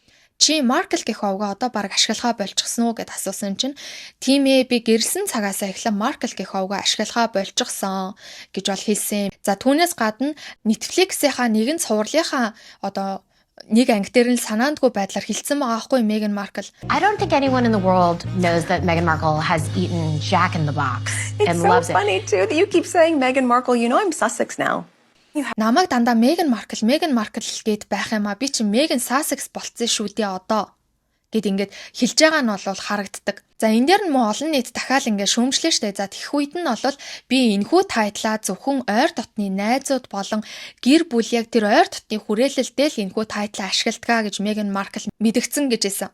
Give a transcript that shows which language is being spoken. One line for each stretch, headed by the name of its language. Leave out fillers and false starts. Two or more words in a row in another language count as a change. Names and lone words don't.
Mongolian: Чи Маркл гэх овгоо одоо баг ашиглахаа болчихсон уу гэд асуусан чинь тийм ээ би гэрэлсэн цагаасаа эхлэн Маркл гэх овгоо ашиглахаа болчихсон гэж бол хэлсэн. За түүнээс гадна Netflix-ийнхаа нэгэн цувралынхаа одоо нэг анги дээр нь санаандгүй байдлаар хилцсэн байгаа байхгүй Meghan Markle.
English: I don't think anyone in the world knows that Meghan Markle has eaten Jack in the Box and loves it. It's so funny too that you keep saying Meghan Markle. You know I'm Sussex now.
Mongolian: Намайг дандаа Meghan Markle гэд байх юм а би чи Meghan Sussex болцсон шүү дээ одоо гэд ингээд хэлж байгаа нь бол харагддаг. За энэ дээр нь мөн олон нийт дахиад ингээд шүүмжлээ штэ. За тэгэх үед нь бол би энэхүү тайтлаа зөвхөн ойр дотны найзууд болон гэр бүл яг тэр ойр дотны хүрээлэлдээ л энэхүү тайтлаа ашигладаг гэж Meghan Markle мэдгдсэн гэж хэлсэн.